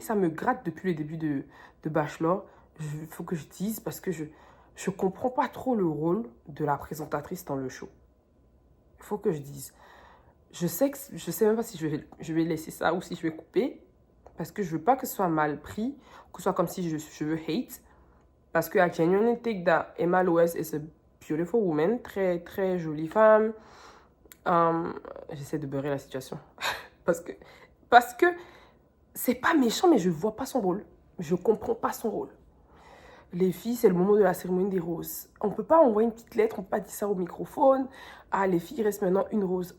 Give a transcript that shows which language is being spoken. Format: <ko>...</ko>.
<fr>Ça me gratte depuis le début de Bachelor. Il faut que je dise parce que je comprends pas trop le rôle de la présentatrice dans le show. Il faut que je dise. Je sais même pas si je vais laisser ça ou si je vais couper. Parce que je veux pas que ce soit mal pris. Que ce soit comme si je veux hate. Parce que</fr> <en>I genuinely think that Emma Loes is a beautiful woman.</en> <fr>Très, très jolie femme. J'essaie de beurrer la situation. Parce que c'est pas méchant, mais je vois pas son rôle. Je comprends pas son rôle. Les filles, c'est le moment de la cérémonie des roses. On peut pas envoyer une petite lettre, on peut pas dire ça au microphone. Ah, les filles, il reste maintenant une rose.</fr>